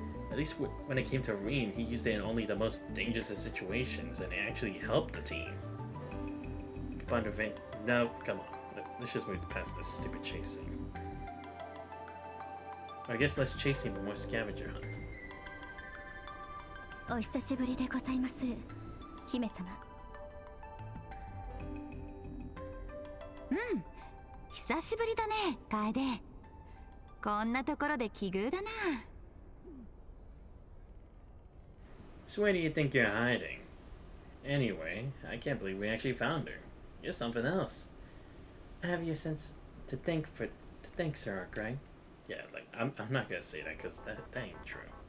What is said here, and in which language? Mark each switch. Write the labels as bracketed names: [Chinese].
[English] At least when it came to Reen, he used it in only the most dangerous of situations, and it actually helped the team. Commander Vane... No, come on. Let's just move past this stupid chasing. I guess less chasing, but more scavenger hunt. [Japanese] お久しぶりでございまする、姫様。久しぶりだね、楓。こんなところで奇遇だな。 [English] So where do you think you're hiding? Anyway, I can't believe we actually found her. You're something else. I have your sense to think, Sir Ark, right? Yeah, like, I'm not gonna say that because that ain't true.